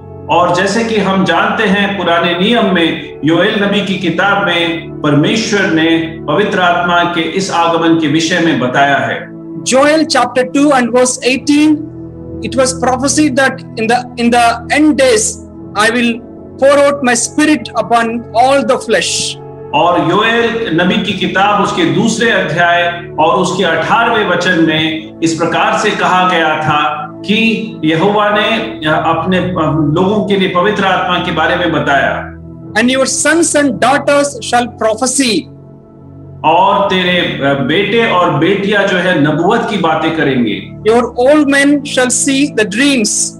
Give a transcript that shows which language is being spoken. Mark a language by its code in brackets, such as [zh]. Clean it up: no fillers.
[hi] और जैसे कि हम जानते हैं पुराने नियम में योएल नबी की किताब में परमेश्वर ने पवित्र आत्मा के इस आगमन के विषय में बताया है। [en] Joel chapter 2 and verse 18, it was prophesied that in the end days I will pour out my spirit upon all the flesh. [hi] और योएल नबी की किताब उसके दूसरे अध्याय और उसके 18वें वचन में इस प्रकार से कहा गया था कि यहोवा ने अपने लोगों के लिए पवित्र आत्मा के बारे में बताया। [en] And your sons and daughters shall prophesy. [hi] और तेरे बेटे और बेटियां जो है नबुवत की बातें करेंगे। [en] Your old men shall see the dreams.